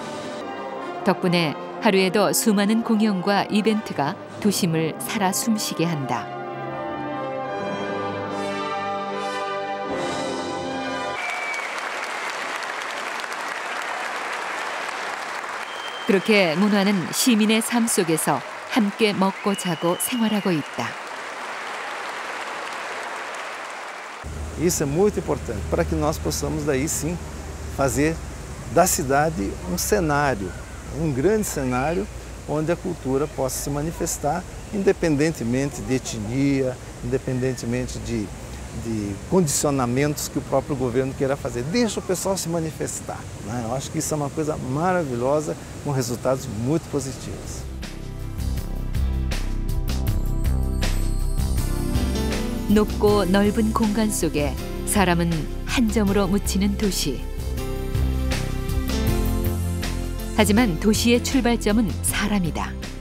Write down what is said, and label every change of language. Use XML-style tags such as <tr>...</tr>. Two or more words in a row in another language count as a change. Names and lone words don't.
<ko>덕분에 하루에도 수많은 공연과 이벤트가 도심을 살아 숨쉬게 한다. 그렇게 문화는 시민의 삶 속에서 함께 먹고 자고 생활하고 있다.</ko> <pt>Isso é muito importante para que nós possamos daí sim fazer da cidade um cenário, um grande cenário onde a cultura possa se manifestar independentemente de etnia, independentemente de condicionamentos que o próprio governo queira fazer. Deixa o pessoal se manifestar, né? Eu acho que isso é uma coisa maravilhosa, com resultados muito positivos.</pt> <ko>높고 넓은 공간 속에 사람은 한 점으로 묻히는 도시. 하지만 도시의 출발점은 사람이다.</ko>